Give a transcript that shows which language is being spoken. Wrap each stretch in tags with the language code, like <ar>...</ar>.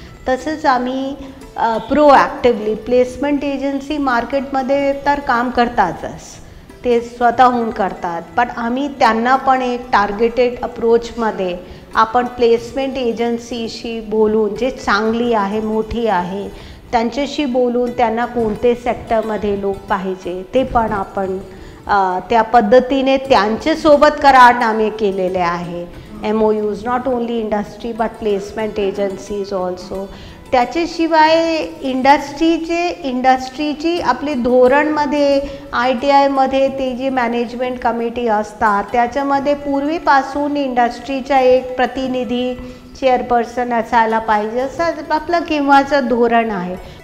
<mr>तसंच आम्ही प्रोॲक्टिव्हली placement agency मार्केटमध्ये तर काम करतातच, ते स्वतःहून करतात, पण आम्ही त्यांना पण एक टार्गेटेड अप्रोचमध्ये आपण प्लेसमेंट एजन्सीशी बोलून, जे चांगली आहे मोठी आहे त्यांच्याशी बोलून त्यांना कोणते सेक्टरमध्ये लोक पाहिजे ते पण आपण त्या पद्धतीने त्यांच्यासोबत करारनामे केलेले आहे.</mr> <en>MOUs not only industry but placement agencies also.</en> <mr>त्याच्याशिवाय इंडस्ट्रीची आपली धोरणमध्ये ITIमध्ये ते जे मॅनेजमेंट कमिटी असतात त्याच्यामध्ये पूर्वीपासून इंडस्ट्रीचा एक प्रतिनिधी चेअरपर्सन असायला पाहिजे, असं आपलं केव्हाचं धोरण आहे.</mr>